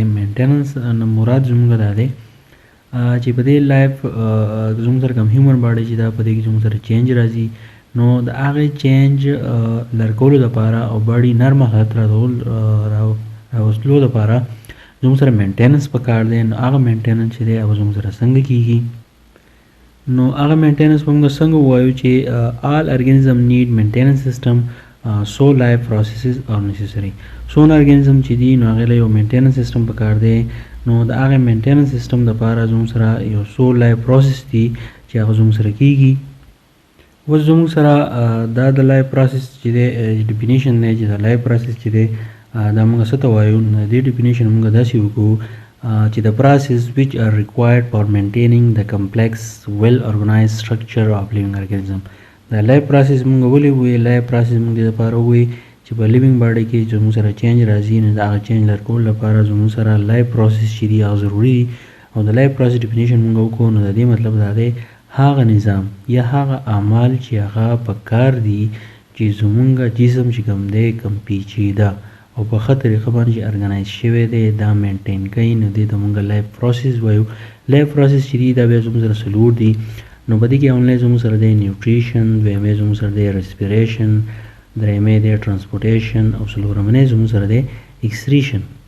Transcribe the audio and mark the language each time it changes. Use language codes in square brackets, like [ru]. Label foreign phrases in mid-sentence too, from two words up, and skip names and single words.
[ps] مینټیننس نه مراد زموږ دا دی چې په دې لایف زموږ سره کوم [en] human body [ps] چې دا په دې کې زموږ سره چینج راځي نو د هغې چینج لرکولو دپاره او باډي نرمه حالت راوستلو دپاره زموږ سره مینټیننس پکار دی. نو هغه مینټیننس چې دی هغه زموږ سره څنګه کېږي نو هغه مینټیننس به موږ څنګه ووایو چې [en] all organism need maintenance system so life processes are necessary. [ps] څونه ارګانیزم چې دي نو هغې له یو [en] maintenance system [ps] پکار دی نو د هغې [en] maintenance system [ps] دپاره زموږ سره یو څو [en] life process [ps] دي چې هغه زموږ سره کېږي. اوس زموږ سره دا د [en] life process [ps] چې دی ډیفینیشن دی چې د [en] life process [ps] چې دی دا موږ څه ته وایو نو د دې ډیفینیشن موږ داسې وکړو چې [en] the process which are required for maintaining the complex well organized structure of living organism. [ps] دا [en] life process [ps] موږ ولې وایو [en] life process [ps] موږ دې لپاره وایو چې په [en] living body [ps] کې زموږ سره چینج راځي نو د هغه چینج لرکولو لپاره زموږ سره [en] life process [ps] چې دي هغه ضروري دي او د [en] life process definition [ps] موږ وکړو نو د دې مطلب دا دی هغه نظام یا هغه اعمال چې هغه په کار دي چې زموږ جسم چې کوم دی کوم پیچیده او په ښه طریقه باندې چې ارګنایز شوی دی دا مینټین کوي نو دې ته موږ [en] life process [ps] وایو. [en] life process [ps] چې دي دا بیا زموږ سره څلور دي نو په دې کې اولنی زموږ سره دی نیوټریشن، دویمې زموږ سره دی ریسپیریشن، درېیمې دی ټرانسپورټیشن او څلورمنی زموږ سره دی اکسریشن.